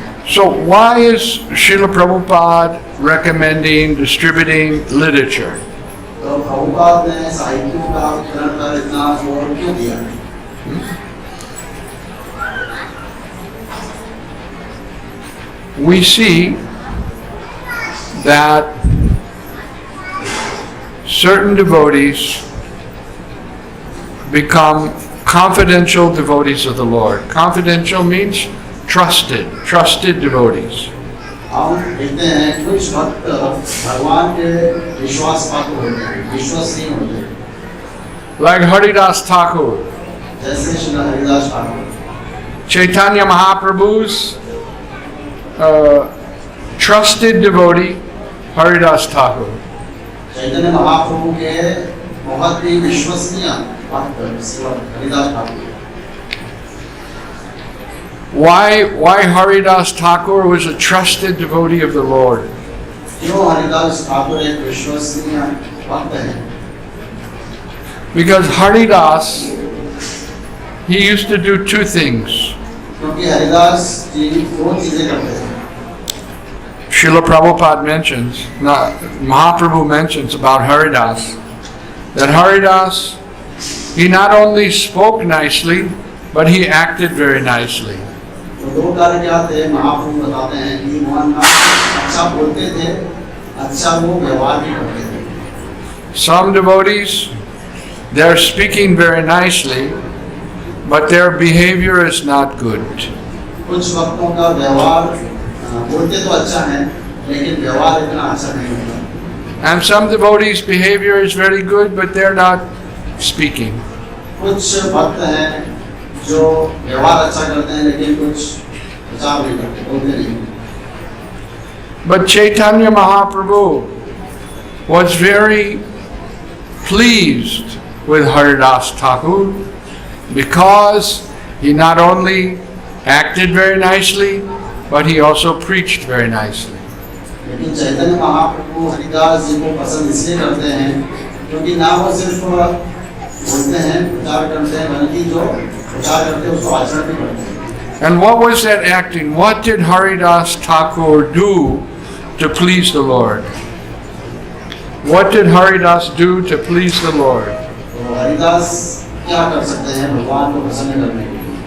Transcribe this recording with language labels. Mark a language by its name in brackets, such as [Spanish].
[English] So why is Srila Prabhupada recommending distributing literature? [Hindi] तो प्रभुपाद ने साहित्यों का वितरण पर इतना जोर क्यों दिया? [English] We see that certain devotees become confidential devotees of the Lord. Confidential means trusted devotees. [Hindi] हम देखते हैं कुछ भक्त भगवान के विश्वास पात्र होते हैं, विश्वसनीय होते हैं। [English] Like Haridas Thakur. [Hindi] जैसे Shri Haridas Thakur. [English] Chaitanya Mahaprabhu's trusted devotee, Haridas Thakur. [Hindi] Chaitanya Mahaprabhu के बहुत ही विश्वसनीय भक्त Haridas Thakur. [English] Why Haridas Thakur was a trusted devotee of the Lord? [Hindi] क्यों हरिदास ठाकुर एक विश्वसनीय भक्त है? [English] Because Haridas, he used to do two things. [Hindi] क्योंकि हरिदास जी दो चीजें करते हैं। [English] Srila Prabhupada mentions, Mahaprabhu mentions about Haridas, that Haridas, he not only spoke nicely, but he acted very nicely. [Hindi] तो दो कार्य क्या थे? महाप्रभु बताते हैं कि मोहन अच्छा बोलते थे, अच्छा वो व्यवहार भी करते थे। [English] Some devotees, they're speaking very nicely, but their behavior is not good. [Hindi] कुछ भक्तों का व्यवहार बोलते तो अच्छा है, लेकिन व्यवहार इतना अच्छा नहीं होता। [English] And some devotees' behavior is very good, but they're not speaking. [Hindi] कुछ भक्त हैं जो व्यवहार अच्छा करते हैं, लेकिन कुछ प्रचार नहीं करते, बोलते नहीं। [English] But Chaitanya Mahaprabhu was very pleased with Haridas Thakur because he not only acted very nicely, but he also preached very nicely. [Hindi] लेकिन चैतन्य महाप्रभु हरिदास जी को पसंद इसलिए करते हैं क्योंकि ना वो सिर्फ बोलते हैं, प्रचार करते हैं, बल्कि जो प्रचार करते हैं उसको आचरण भी करते हैं। [English] And what was that acting? What did Haridas Thakur do to please the Lord? What did Haridas do to please the Lord? [Hindi] तो हरिदास क्या कर सकते हैं भगवान को प्रसन्न करने के लिए?